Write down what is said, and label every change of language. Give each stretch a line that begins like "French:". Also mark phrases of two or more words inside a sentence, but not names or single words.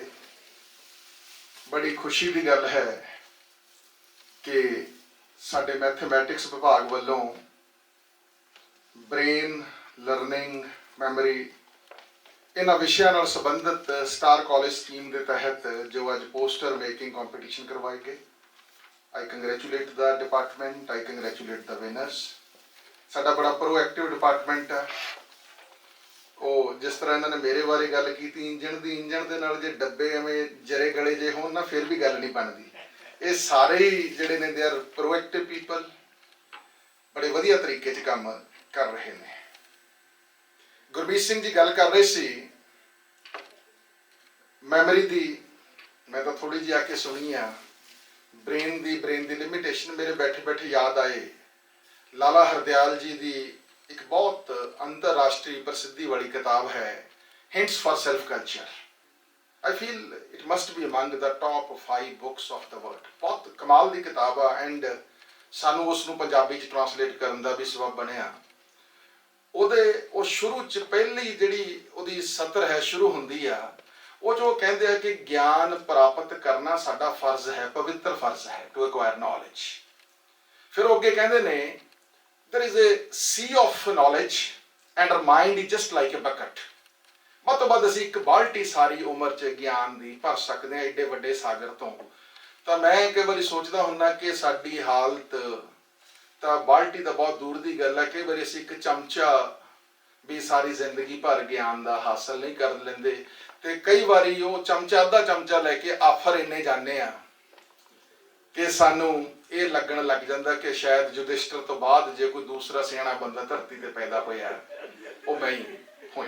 Punjabi: ਬੜੀ ਖੁਸ਼ੀ ਦੀ ਗੱਲ ਹੈ ਕਿ ਸਾਡੇ ਮੈਥਮੈਟਿਕਸ ਵਿਭਾਗ ਵੱਲੋਂ
English: brain learning,
Punjabi: ਮੈਮਰੀ ਇਹਨਾਂ ਵਿਸ਼ਿਆਂ ਨਾਲ ਸੰਬੰਧਿਤ ਸਟਾਰ ਕਾਲਜ ਸਕੀਮ ਦੇ ਤਹਿਤ ਜੋ ਅੱਜ
English: poster making competition
Punjabi: ਕਰਵਾਏ ਗਏ।
English: I congratulate the department, I congratulate the winners।
Punjabi: ਸਾਡਾ ਬੜਾ
English: proactive department
Punjabi: ਹੈ। ਉਹ ਜਿਸ ਤਰ੍ਹਾਂ ਇਹਨਾਂ ਨੇ ਮੇਰੇ ਬਾਰੇ ਗੱਲ ਕੀਤੀ, ਇੰਜਣ ਦੇ ਨਾਲ ਜੇ ਡੱਬੇ ਐਵੇਂ ਜਰੇ ਗਲੇ ਜੇ ਹੋਣ ਨਾ ਫਿਰ ਵੀ ਗੱਲ ਨਹੀਂ ਬਣਦੀ। ਇਹ ਸਾਰੇ ਹੀ ਜਿਹੜੇ ਨੇ
English: they are proactive people,
Punjabi: ਬੜੇ ਵਧੀਆ ਤਰੀਕੇ 'ਚ ਕੰਮ ਕਰ ਰਹੇ ਨੇ। ਗੁਰਮੀਤ ਸਿੰਘ ਜੀ ਗੱਲ ਕਰ ਰਹੇ ਸੀ ਮੈਮਰੀ ਦੀ, ਮੈਂ ਤਾਂ ਥੋੜੀ ਜਿਹੀ ਆ ਕੇ ਸੁਣੀ ਆ। ਬ੍ਰੇਨ ਦੀ ਲਿਮਿਟੇਸ਼ਨ ਮੇਰੇ ਬੈਠੇ ਬੈਠੇ ਯਾਦ ਆਏ ਲਾਲਾ ਹਰਦਿਆਲ ਜੀ ਦੀ ਇੱਕ ਬਹੁਤ ਅੰਤਰਰਾਸ਼ਟਰੀ ਪ੍ਰਸਿੱਧੀ ਵਾਲੀ ਕਿਤਾਬ ਹੈ ਹਿੰਟਸ ਫॉर ਸੈਲਫ ਕਲਚਰ।
English: I feel it must be among the top 5 books of the world।
Punjabi: ਬਹੁਤ ਕਮਾਲ ਦੀ ਕਿਤਾਬ ਆ ਐਂਡ ਸਾਨੂੰ ਉਸ ਨੂੰ ਪੰਜਾਬੀ 'ਚ ਟ੍ਰਾਂਸਲੇਟ ਕਰਨ ਦਾ ਵੀ ਸਬਬ ਬਣਿਆ। ਉਹ ਸ਼ੁਰੂ 'ਚ ਪਹਿਲੀ ਜਿਹੜੀ ਉਹਦੀ ਸਤਰ ਹੈ ਸ਼ੁਰੂ ਹੁੰਦੀ ਆ, ਉਹ ਜੋ ਕਹਿੰਦੇ ਆ ਕਿ ਗਿਆਨ ਪ੍ਰਾਪਤ ਕਰਨਾ ਸਾਡਾ ਫਰਜ਼ ਹੈ, ਪਵਿੱਤਰ ਫਰਜ਼ ਹੈ,
English: to acquire knowledge.
Punjabi: ਫਿਰ ਉਹ ਅੱਗੇ ਕਹਿੰਦੇ ਨੇ
English: there is a sea of knowledge and our mind is just like a bucket।
Punjabi: ਵੱਧ ਤੋਂ ਵੱਧ ਅਸੀਂ ਇੱਕ ਬਾਲਟੀ ਸਾਰੀ ਉਮਰ 'ਚ ਗਿਆਨ ਦੀ ਭਰ ਸਕਦੇ ਹਾਂ ਏਡੇ ਵੱਡੇ ਸਾਗਰ ਤੋਂ। ਤਾਂ ਮੈਂ ਕਈ ਵਾਰੀ ਸੋਚਦਾ ਹੁੰਦਾ ਕਿ ਸਾਡੀ ਹਾਲਤ ਤਾਂ ਬਾਲਟੀ ਤਾਂ ਬਹੁਤ ਦੂਰ ਦੀ ਗੱਲ ਹੈ। ਕਈ ਵਾਰੀ ਅਸੀਂ ਇੱਕ ਚਮਚਾ ਵੀ ਸਾਰੀ ਜ਼ਿੰਦਗੀ ਭਰ ਗਿਆਨ ਦਾ ਹਾਸਲ ਨਹੀਂ ਕਰ ਲੈਂਦੇ, ਤੇ ਕਈ ਵਾਰੀ ਉਹ ਚਮਚਾ ਅੱਧਾ ਚਮਚਾ ਲੈ ਕੇ ਆਫਰ ਇੰਨੇ ਜਾਂਦੇ ਆ ਕਿ ਸਾਨੂੰ ਇਹ ਲੱਗਣ ਲੱਗ ਜਾਂਦਾ ਕਿ ਸ਼ਾਇਦ ਯੁਧਿਸ਼ਟਰ ਤੋਂ ਬਾਅਦ ਜੇ ਕੋਈ ਦੂਸਰਾ ਸਿਆਣਾ ਬੰਦਾ ਧਰਤੀ ਤੇ ਪੈਦਾ ਹੋਇਆ ਉਹ ਮੈਂ ਹੀ ਹੋਇਆ।